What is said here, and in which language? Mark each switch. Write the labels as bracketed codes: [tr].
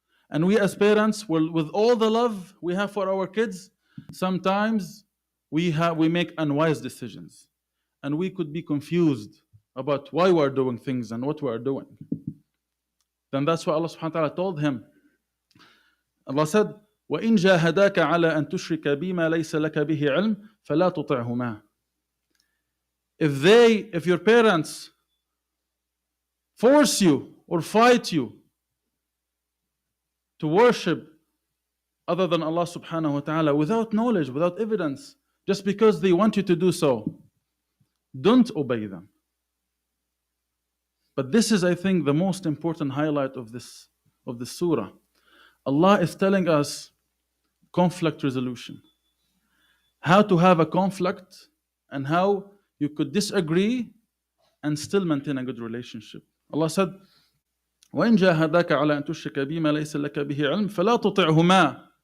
[en] And we as parents, with all the love we have for our kids, sometimes we make unwise decisions. And we could be confused about why we are doing things and what we are doing. Then that's why Allah subhanahu wa ta'ala told him. Allah said, [ar] وَإِن جَاهَدَاكَ عَلَىٰ أَن تُشْرِكَ بِمَا لَيْسَ لَكَ بِهِ عِلْمٍ فَلَا تُطِعْهُمَا. [en] If your parents force you or fight you to worship other than Allah subhanahu wa ta'ala without knowledge, without evidence, just because they want you to do so, don't obey them. But this is, I think, the most important highlight of this surah. Allah is telling us conflict resolution. How to have a conflict and how you could disagree and still maintain a good relationship. Allah said, [ar] وَإِن جَاهَدَاكَ عَلَىٰ أَن تُشْرِكَ بِمَا لَيْسَ لَكَ بِهِ عِلْمٍ فَلَا تُطِعْهُمَا.